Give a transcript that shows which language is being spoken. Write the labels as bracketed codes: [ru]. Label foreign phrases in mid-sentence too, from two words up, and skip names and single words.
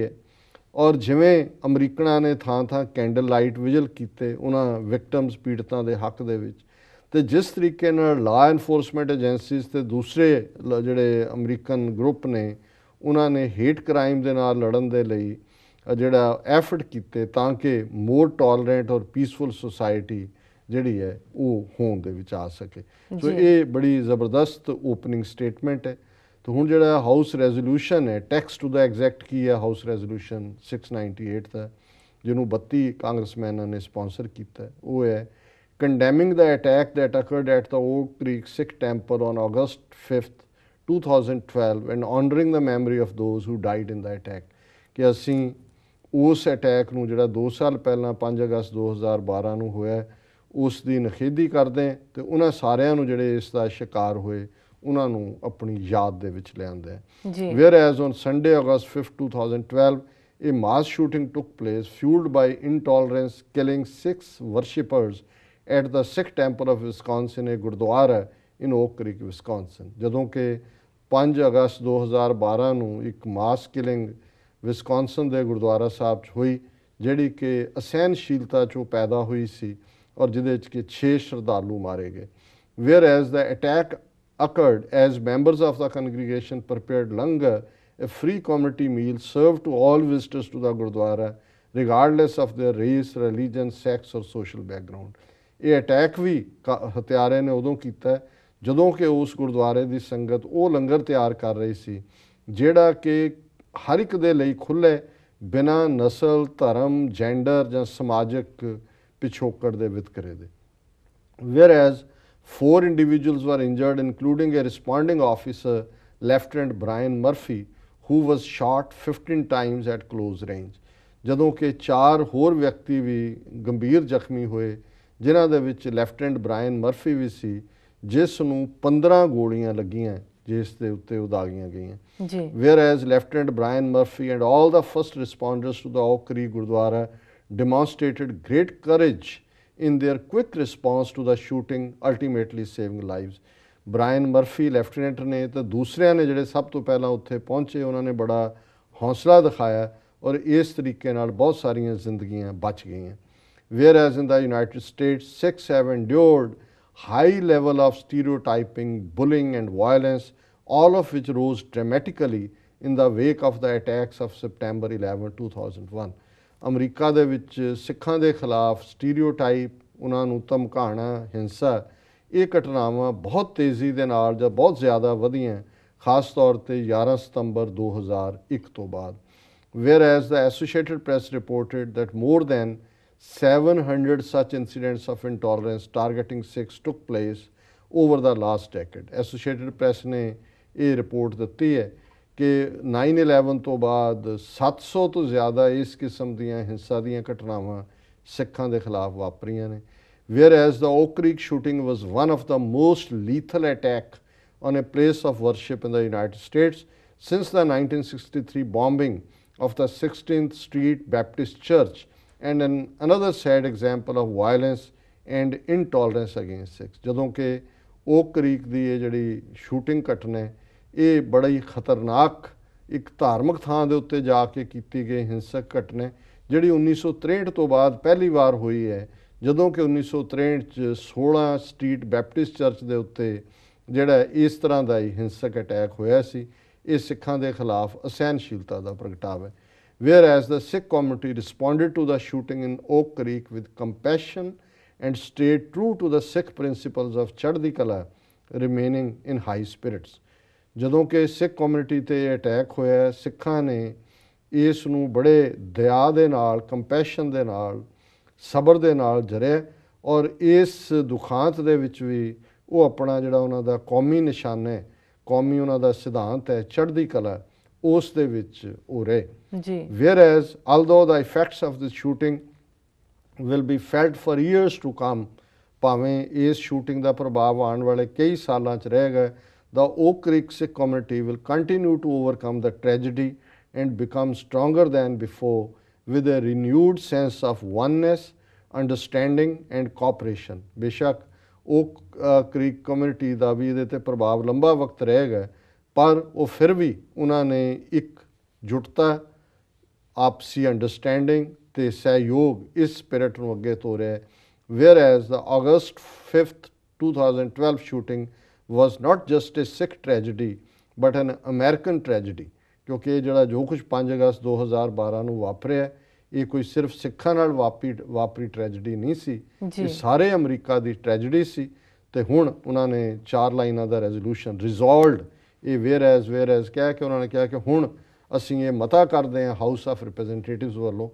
[pa] ਹੈ, ਔਰ ਜਿਵੇਂ ਅਮਰੀਕਨਾਂ ਨੇ ਥਾਂ ਥਾਂ [en] candle light vigil [pa] ਕੀਤੇ ਉਹਨਾਂ ਵਿਕਟਮਸ, ਪੀੜਤਾਂ ਦੇ ਹੱਕ ਦੇ ਵਿੱਚ, ਤੇ ਜਿਸ ਤਰੀਕੇ ਨਾਲ [en] law enforcement agencies [pa] ਤੇ ਦੂਸਰੇ ਜਿਹੜੇ [en] American group [pa] ਨੇ ਉਹਨਾਂ ਨੇ [en] hate crime [pa] ਦੇ ਨਾਲ ਲੜਨ ਦੇ ਲਈ ਜਿਹੜਾ ਐਫਰਟ ਕੀਤੇ ਤਾਂ ਕਿ [en] more tolerant [pa] ਔਰ [en] peaceful society [pa] ਜਿਹੜੀ ਹੈ ਉਹ ਹੋਣ ਦੇ ਵਿੱਚ ਆ ਸਕੇ। ਸੋ ਇਹ ਬੜੀ ਜ਼ਬਰਦਸਤ [en] opening statement [pa] ਹੈ। ਤੋ ਹੁਣ ਜਿਹੜਾ [en] house resolution है, text to the exact [pa] ਕੀ ਹੈ [en] house resolution 698 [pa] ਕਾ, ਜਿਨ੍ਹਾਂ 32 ਕਾਂਗਰੇਸਮੈਨਾਂ ਨੇ ਸਪਾਂਸਰ ਕੀਤਾ, ਵੋ ਹੈ [en] condemning the attack that occurred at the Oak Creek Sikh temple on August 5th 2012 and honoring the memory of those who died in the attack. [pa] ਕਿ ਅਸੀ ਉਸ ਅਟੈਕ ਨੂੰ ਜਿਹੜਾ 2 ਸਾਲ ਪਹਿਲਾ 5 ਅਗਸਤ 2012 ਨੂੰ ਹੋਇਆ ਉਸ ਦੀ ਨਖੇਦੀ ਕਰਦੇ ਤੇ ਉਨ੍ਹਾਂ ਸਾਰਿਆਂ ਨੂੰ ਜਿਹੜੇ ਇਸ ਦਾ ਸ਼ਿਕਾਰ ਹੋਏ ਉਹਨਾਂ ਨੂੰ ਆਪਣੀ ਯਾਦ ਦੇ ਵਿੱਚ ਲਿਆਂਦਾ ਹੈ। [en] whereas on Sunday August 5th 2012 a mass shooting took place fueled by intolerance, killing 6 worshippers at the Sikh temple of Wisconsin, a ਗੁਰਦੁਆਰਾ in Oak Creek, Wisconsin। [pa] ਜਦੋਂ ਕਿ 5 ਅਗਸਤ 2012 ਨੂੰ ਇੱਕ [en] mass killing [pa] ਵਿਸਕੌਨਸਨ ਦੇ ਗੁਰਦੁਆਰਾ ਸਾਹਿਬ 'ਚ ਹੋਈ, ਜਿਹੜੀ ਕਿ ਅਸਹਿਨਸ਼ੀਲਤਾ 'ਚੋਂ ਪੈਦਾ ਹੋਈ ਸੀ ਔਰ ਜਿਹਦੇ 'ਚ ਕਿ 6 ਸ਼ਰਧਾਲੂ ਮਾਰੇ ਗਏ। [en] whereas the attack occurred as members of the congregation prepared langar, a free community meal served to all visitors to the Gurdwara regardless of their race, religion, sex or social background। [pa] ਇਹ ਅਟੈਕ ਵੀ ਹਥਿਆਰੇ ਨੇ ਉਦੋਂ ਕੀਤਾ ਜਦੋਂ ਕਿ ਉਸ ਗੁਰਦੁਆਰੇ ਦੀ ਸੰਗਤ ਉਹ ਲੰਗਰ ਤਿਆਰ ਕਰ ਰਹੀ ਸੀ ਜਿਹੜਾ ਕਿ ਹਰ ਇੱਕ ਦੇ ਲਈ ਖੁੱਲ੍ਹੇ, ਬਿਨਾਂ ਨਸਲ, ਧਰਮ, ਜੈਂਡਰ ਜਾਂ ਸਮਾਜਿਕ ਪਿਛੋਕੜ ਦੇ ਵਿਤਕਰੇ ਦੇ। [en] whereas 4 individuals were injured, including a responding officer, Lieutenant Brian Murphy, who was shot 15 times at close range। [pa] ਜਦੋਂ ਕਿ 4 ਹੋਰ ਵਿਅਕਤੀ ਵੀ ਗੰਭੀਰ ਜ਼ਖਮੀ ਹੋਏ, ਜਿਨ੍ਹਾਂ ਦੇ ਵਿੱਚ ਲੈਫਟੀਨੈਂਟ ਬ੍ਰਾਇਨ ਮਰਫੀ ਵੀ ਸੀ, ਜਿਸ ਨੂੰ 15 ਗੋਲੀਆਂ ਲੱਗੀਆਂ, ਜਿਸ ਦੇ ਉੱਤੇ ਉਦਾਗੀਆਂ ਗਈਆਂ। [en] ਜੀ whereas Lieutenant Brian Murphy and all the first responders to the Oak Creek Gurdwara demonstrated great courage in their quick response to the shooting, ultimately saving lives। [pa] ਬ੍ਰਾਇਨ ਮਰਫੀ ਲੈਫਟੀਨੈਂਟ ਨੇ ਤੇ ਦੂਸਰਿਆਂ ਨੇ ਜਿਹੜੇ ਸਭ ਤੋਂ ਪਹਿਲਾਂ ਉੱਥੇ ਪਹੁੰਚੇ, ਉਹਨਾਂ ਨੇ ਬੜਾ ਹੌਸਲਾ ਦਿਖਾਇਆ ਔਰ ਇਸ ਤਰੀਕੇ ਨਾਲ ਬਹੁਤ ਸਾਰੀਆਂ ਜ਼ਿੰਦਗੀਆਂ ਬਚ ਗਈਆਂ। [en] whereas in the United States, Sikhs have endured high level of stereotyping, bullying and violence, all of which rose dramatically in the wake of the attacks of September 11, 2001। [pa] ਅਮਰੀਕਾ ਦੇ ਵਿੱਚ ਸਿੱਖਾਂ ਦੇ ਖਿਲਾਫ ਸਟੀਰੀਓਟਾਈਪ, ਉਹਨਾਂ ਨੂੰ ਧਮਕਾਉਣਾ, ਹਿੰਸਾ, ਇਹ ਘਟਨਾਵਾਂ ਬਹੁਤ ਤੇਜ਼ੀ ਦੇ ਨਾਲ ਜਾਂ ਬਹੁਤ ਜ਼ਿਆਦਾ ਵਧੀਆਂ, ਖਾਸ ਤੌਰ 'ਤੇ 11 ਸਤੰਬਰ 2001 ਤੋਂ ਬਾਅਦ। [en] whereas the Associated Press reported that more than 700 such incidents of intolerance targeting Sikhs took place over the last decade। [pa] Associated Press ਨੇ ਇਹ ਰਿਪੋਰਟ ਦਿੱਤੀ ਹੈ ਕਿ 9/11 ਤੋਂ ਬਾਅਦ 700 ਤੋਂ ਜ਼ਿਆਦਾ ਇਸ ਕਿਸਮ ਦੀਆਂ ਹਿੰਸਾ ਦੀਆਂ ਘਟਨਾਵਾਂ ਸਿੱਖਾਂ ਦੇ ਖਿਲਾਫ ਵਾਪਰੀਆਂ ਨੇ। [en] whereas the Oak Creek shooting was one of the most lethal attack on a place of worship in the United States since the 1963 bombing of the 16th Street Baptist Church, and another sad example of violence and intolerance against Sikhs। [pa] ਜਦੋਂ ਕਿ ਓਕ ਕਰੀਕ ਦੀ ਇਹ ਜਿਹੜੀ ਸ਼ੂਟਿੰਗ ਘਟਨਾ ਹੈ, ਇਹ ਬੜਾ ਹੀ ਖਤਰਨਾਕ ਇੱਕ ਧਾਰਮਿਕ ਥਾਂ ਦੇ ਉੱਤੇ ਜਾ ਕੇ ਕੀਤੀ ਗਈ ਹਿੰਸਕ ਘਟਨਾ, ਜਿਹੜੀ 1963 ਤੋਂ ਬਾਅਦ ਪਹਿਲੀ ਵਾਰ ਹੋਈ ਹੈ, ਜਦੋਂ ਕਿ 1963 'ਚ 16 ਸਟਰੀਟ ਬੈਪਟਿਸਟ ਚਰਚ ਦੇ ਉੱਤੇ ਜਿਹੜਾ ਇਸ ਤਰ੍ਹਾਂ ਦਾ ਹੀ ਹਿੰਸਕ ਅਟੈਕ ਹੋਇਆ ਸੀ। ਇਹ ਸਿੱਖਾਂ ਦੇ ਖਿਲਾਫ ਅਸਹਿਨਸ਼ੀਲਤਾ ਦਾ ਪ੍ਰਗਟਾਵਾ ਹੈ। [en] whereas the Sikh community responded to the shooting in Oak Creek with compassion and stayed true to the Sikh principles of [pa] ਚੜ੍ਹਦੀ ਕਲਾ, [en] remaining in high spirits। [pa] ਜਦੋਂ ਕਿ ਸਿੱਖ ਕਮਿਊਨਿਟੀ 'ਤੇ ਅਟੈਕ ਹੋਇਆ, ਸਿੱਖਾਂ ਨੇ ਇਸ ਨੂੰ ਬੜੇ ਦਇਆ ਦੇ ਨਾਲ, ਕੰਪੈਸ਼ਨ ਦੇ ਨਾਲ, ਸਬਰ ਦੇ ਨਾਲ ਜਰਿਆ ਔਰ ਇਸ ਦੁਖਾਂਤ ਦੇ ਵਿੱਚ ਵੀ ਉਹ ਆਪਣਾ ਜਿਹੜਾ ਉਹਨਾਂ ਦਾ ਕੌਮੀ ਨਿਸ਼ਾਨਾ ਹੈ, ਕੌਮੀ ਉਹਨਾਂ ਦਾ ਸਿਧਾਂਤ ਹੈ ਚੜ੍ਹਦੀ ਕਲਾ, ਉਸ ਦੇ ਵਿੱਚ ਉਹ ਰਹੇ। [en] ਜੀ whereas although the effects of this shooting will be felt for years to come, [pa] ਭਾਵੇਂ ਇਸ ਸ਼ੂਟਿੰਗ ਦਾ ਪ੍ਰਭਾਵ ਆਉਣ ਵਾਲੇ ਕਈ ਸਾਲਾਂ 'ਚ ਰਹੇਗਾ, [en] the Oak Creek Sikh community will continue to overcome the tragedy and become stronger than before with a renewed sense of oneness, understanding and cooperation। [pa] ਬੇਸ਼ੱਕ ਓਕ ਕ੍ਰੀਕ ਕਮਿਊਨਿਟੀ ਦਾ ਵੀ ਇਹਦੇ 'ਤੇ ਪ੍ਰਭਾਵ ਲੰਬਾ ਵਕਤ ਰਹੇਗਾ, ਪਰ ਉਹ ਫਿਰ ਵੀ ਉਹਨਾਂ ਨੇ ਇੱਕ ਜੁਟਤਾ, ਆਪਸੀ ਅੰਡਰਸਟੈਂਡਿੰਗ ਤੇ ਸਹਿਯੋਗ ਇਸ ਸਪਿਰਿਟ ਨੂੰ ਅੱਗੇ ਤੋਰਿਆ। [en] whereas the August 5th 2012 shooting was not just a Sikh tragedy but an American tragedy, [pa] ਕਿਉਂਕਿ ਇਹ ਜਿਹੜਾ ਜੋ ਕੁਝ 5 ਅਗਸਤ 2012 ਨੂੰ ਵਾਪਰਿਆ, ਇਹ ਕੋਈ ਸਿਰਫ ਸਿੱਖਾਂ ਨਾਲ ਵਾਪਰੀ ਟ੍ਰੈਜਡੀ ਨਹੀਂ ਸੀ, ਜੀ। ਇਹ ਸਾਰੇ ਅਮਰੀਕਾ ਦੀ ਟ੍ਰੈਜਡੀ ਸੀ। ਤੇ ਹੁਣ ਉਹਨਾਂ ਨੇ 4 ਲਾਈਨਾਂ ਦਾ [en] resolution resolved [pa] ਇਹ [en] whereas [pa] ਕਹਿ ਕੇ ਉਹਨਾਂ ਨੇ ਕਿਹਾ ਕਿ ਹੁਣ ਅਸੀਂ ਇਹ ਮਤਾ ਕਰਦੇ ਹਾਂ ਹਾਊਸ ਆਫ ਰਿਪਰੈਜ਼ੈਂਟੇਟਿਵਸ ਵੱਲੋਂ।